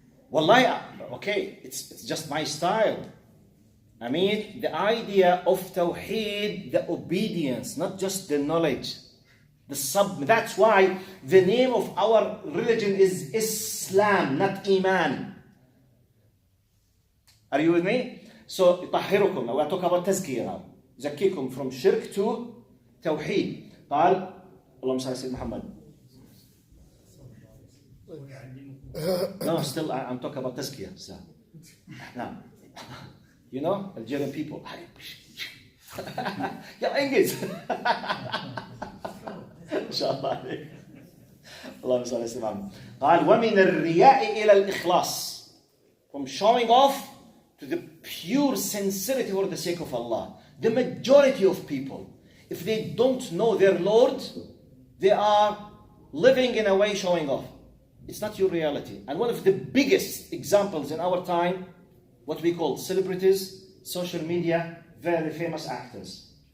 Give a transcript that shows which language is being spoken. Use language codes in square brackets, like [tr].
[en] Wallahi, okay, it's just my style. I mean, the idea of Tawheed, the obedience, not just the knowledge. That's why the name of our religion is Islam, not Iman. Are you with me? So, طهركم. We are talking about تزكية now. زكيكم from shirk to توحيد. [ar] قال اللهم صل على سيدنا محمد. [en] No, still I'm talking about تزكية. So, now, you know, Algerian people. [ar] يلا انجز. إن شاء الله عليك. اللهم صل على سيدنا محمد. قال ومن الرياء إلى الإخلاص. [en] From showing off to the pure sincerity for the sake of Allah. The majority of people, if they don't know their Lord, they are living in a way showing off. It's not your reality. And one of the biggest examples in our time, what we call celebrities, social media, very famous actors.